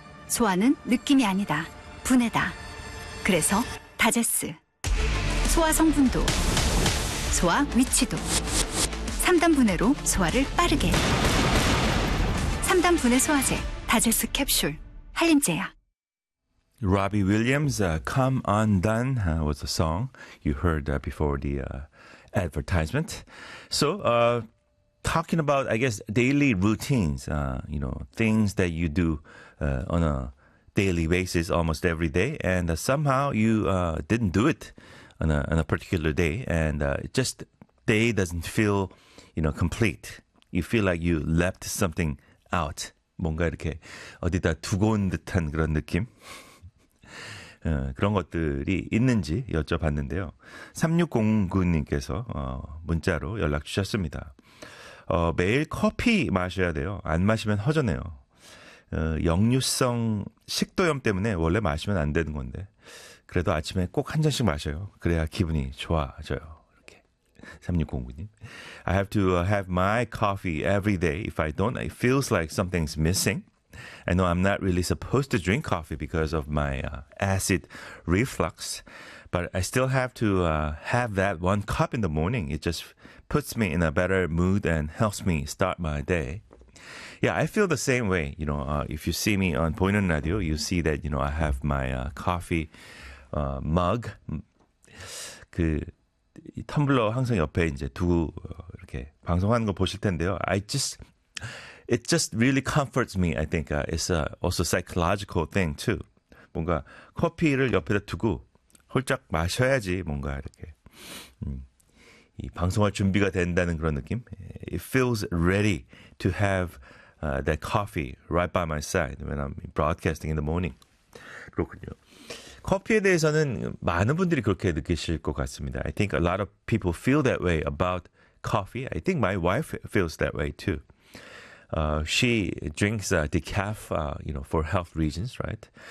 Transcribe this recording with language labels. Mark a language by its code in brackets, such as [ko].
[ko] 소화는 느낌이 아니다. 분해다. 그래서 다제스. 소화 성분도, 소화 위치도. 3단 분해로 소화를 빠르게. 3단 분해 소화제 다제스 캡슐. 한림제야. [en] Robbie Williams, Come Undone was the song you heard before the advertisement. So, talking about, I guess, daily routines, you know, things that you do on a daily basis almost every day, and somehow you didn't do it on a particular day, and just day doesn't feel, you know, complete. You feel like you left something out. [ko] 뭔가 이렇게 어디다 두고 온 듯한 그런 느낌? 그런 것들이 있는지 여쭤봤는데요. 3609님께서 문자로 연락 주셨습니다. 매일 커피 마셔야 돼요. 안 마시면 허전해요. 역류성 식도염 때문에 원래 마시면 안 되는 건데 그래도 아침에 꼭 한 잔씩 마셔요. 그래야 기분이 좋아져요. 이렇게 3609님. [en] I have to have my coffee every day. If I don't, it feels like something's missing. I know I'm not really supposed to drink coffee because of my acid reflux, but I still have to have that one cup in the morning. It just puts me in a better mood and helps me start my day. Yeah, I feel the same way. You know, if you see me on 보이는 라디오, you see that, you know, I have my coffee mug. [ko] 그 텀블러 항상 옆에 이제 두고 이렇게 방송하는 거 보실 텐데요. [en] It just really comforts me, I think. It's also a psychological thing, too. [ko] 뭔가 커피를 옆에다 두고 홀짝 마셔야지 뭔가 이렇게 이 방송할 준비가 된다는 그런 느낌. [en] It feels ready to have that coffee right by my side when I'm broadcasting in the morning. [ko] 그렇군요. 커피에 대해서는 많은 분들이 그렇게 느끼실 것 같습니다. [en] I think a lot of people feel that way about coffee. I think my wife feels that way, too. She drinks decaf, you know, for health reasons, right?